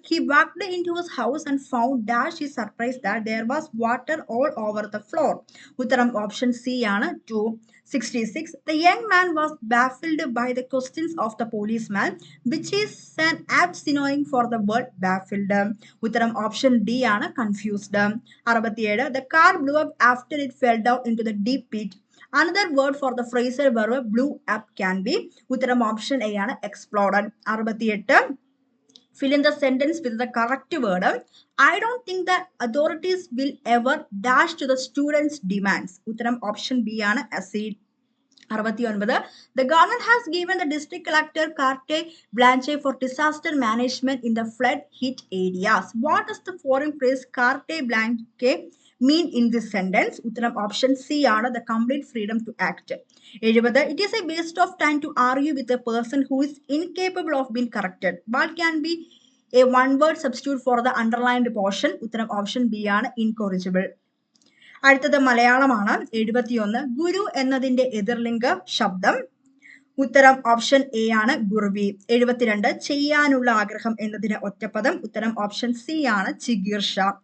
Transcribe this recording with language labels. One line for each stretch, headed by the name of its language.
English: He walked into his house and found dash his surprise that there was water all over the floor.
Malayalam: ഉത്തരം option C ആണ്
English: 2. 66 The young man was baffled by the questions of the policeman, which is an apt synonym for the word baffled.
Malayalam: ഉത്തരം option D ആണ്
English: confused. 67 The car blew up after it fell down into the deep pit. Another word for the phrasal verb blew up can be.
Malayalam: ഉത്തരം option A ആണ്
English: exploded. 68 Fill in the sentence with the correct word. I don't think the authorities will ever dash to the students' demands.
Malayalam: ഉത്തരം option B ആണ്
English: accede. 69 The government has given the district collector carte blanche for disaster management in the flood hit areas. What does the foreign phrase carte blanche mean in this sentence?
Malayalam: ഉത്തരം option C ആണ്
English: the complete freedom to act. 70 It is a waste of time to argue with a person who is incapable of being corrected. What can be a one-word substitute for the underlined portion?
Malayalam: ഉത്തരം option B ആണ്
English: incorrigible.
Malayalam: അടുത്തത് മലയാളമാണ്. 71 ഗുരു എന്നതിന്റെ എതിർലിംഗ ശബ്ദം. ഉത്തരം option A ആണ് ഗുർവി. 72 ചെയ്യാനുള്ള ആഗ്രഹം എന്നതിന് ഒറ്റപ്പദം. ഉത്തരം ഓപ്ഷൻ സി ആണ് ചികീർഷ.